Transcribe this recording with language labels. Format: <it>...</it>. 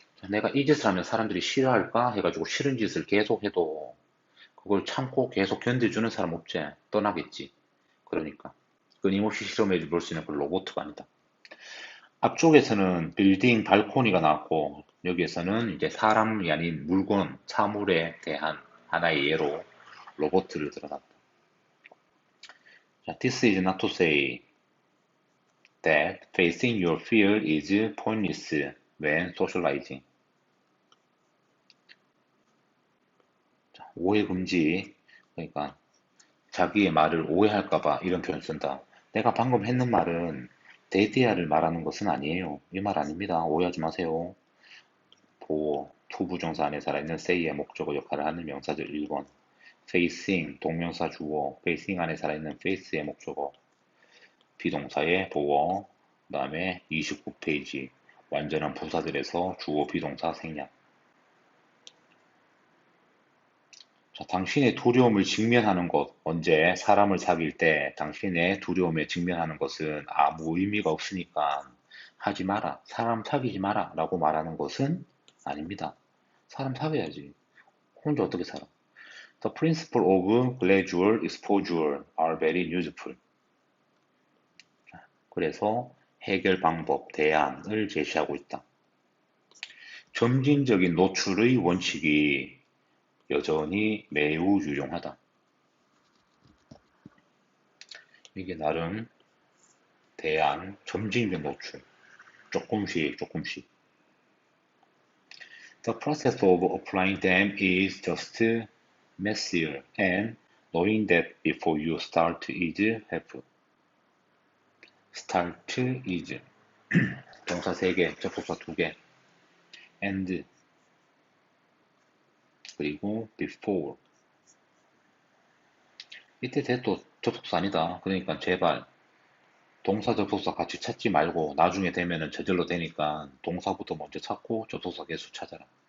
<ko>내가 이 짓을 하면 사람들이 싫어할까 해가지고 싫은 짓을 계속 해도 그걸 참고 계속 견뎌주는 사람 없지. 떠나겠지. 그러니까 끊임없이 실험해 볼 수 있는 그 로봇가 아니다. 앞쪽에서는 빌딩 발코니가 나왔고 여기에서는 이제 사람이 아닌 물건, 사물에 대한 하나의 예로 로봇을 들어놨다.</ko> <en>자, This is not to say that facing your fear is pointless when socializing.</en> <ko>자, 오해 금지. 그러니까 자기의 말을 오해할까봐 이런 표현 쓴다. 내가 방금 했는 말은 데디아를 말하는 것은 아니에요. 이 말 아닙니다. 오해하지 마세요. 보어, 투부정사 안에 살아있는 say의 목적어 역할을 하는 명사절 1번. facing, 동명사 주어, facing 안에 살아있는 face의 목적어, 비동사의 보어, 그 다음에 29페이지 완전한 부사들에서 주어 비동사 생략. 자, 당신의 두려움을 직면하는 것, 언제 사람을 사귈 때 당신의 두려움에 직면하는 것은 아무 의미가 없으니까 하지 마라, 사람 사귀지 마라 라고 말하는 것은 아닙니다. 사람 사귀어야지. 혼자 어떻게 살아?</ko> <en>The principle of gradual exposure are very useful.</en> <ko>그래서 해결 방법, 대안을 제시하고 있다. 점진적인 노출의 원칙이 여전히 매우 유용하다. 이게 나름 대안, 점진적 노출, 조금씩 조금씩.</ko> <en>The process of applying them is just messier, and knowing that before you start is helpful. start is</en> <ko>동사 3개, 접속사 2개, and 그리고 before. 이때 대도 접속사 아니다. 그러니까 제발 동사 접속사 같이 찾지 말고 나중에 되면은 저절로 되니까 동사부터 먼저 찾고 접속사 계속 찾아라.</ko>